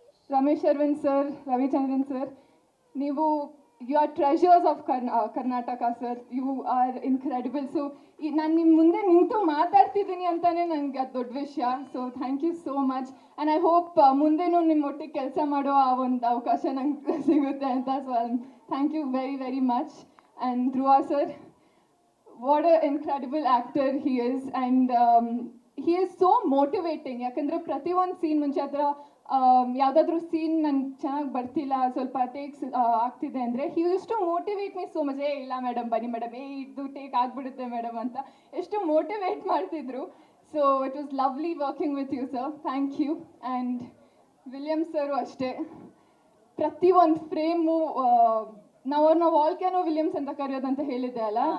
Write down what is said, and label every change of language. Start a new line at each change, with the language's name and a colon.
English: Ramesh Arvind sir, Ravichandran sir, you are treasures of Karnataka sir, you are incredible.
Kannada: So ನಾನು ನಿಮ್ಮ ಮುಂದೆ ನಿಂತು ಮಾತಾಡ್ತಿದ್ದೀನಿ ಅಂತಾನೆ ನನಗೆ ಅದು ದೊಡ್ಡ ವಿಷಯ.
English: so thank you so much and I hope
Kannada: ಮುಂದೆನೂ ನಿಮ್ಮ ಒಟ್ಟಿಗೆ ಕೆಲಸ ಮಾಡೋ ಆ ಒಂದು ಅವಕಾಶ ನಂಗೆ ಸಿಗುತ್ತೆ ಅಂತ.
English: So thank you very much. And Dhruva sir, what an incredible actor he is, and he is so motivating.
Kannada: ಯಾಕಂದರೆ ಪ್ರತಿಯೊಂದು ಸೀನ್ ಮುಂಚೆ ಹತ್ರ ಯಾವುದಾದ್ರೂ ಸೀನ್ ನಂಗೆ ಚೆನ್ನಾಗಿ ಬರ್ತಿಲ್ಲ, ಸ್ವಲ್ಪ ಟೇಕ್ಸ್ ಆಗ್ತಿದೆ ಅಂದರೆ
English: he used to motivate me so much.
Kannada: ಇಲ್ಲ ಮೇಡಮ್ ಬನ್ನಿ ಮೇಡಮ್, ಇದು ಟೇಕ್ ಆಗಿಬಿಡುತ್ತೆ ಮೇಡಮ್ ಅಂತ ಎಷ್ಟು ಮೋಟಿವೇಟ್ ಮಾಡ್ತಿದ್ರು.
English: So it was lovely working with you sir, thank you.
Kannada: And William ಸರು ಅಷ್ಟೇ, ಪ್ರತಿಯೊಂದು ಫ್ರೇಮು ನಾವು ಅವ್ರನ್ನ ವಾಲ್ಕ್ಯಾನೋ ವಿಲಿಯಮ್ಸ್ ಅಂತ ಕರೆಯೋದಂತ ಹೇಳಿದ್ದೆ ಅಲ್ಲ,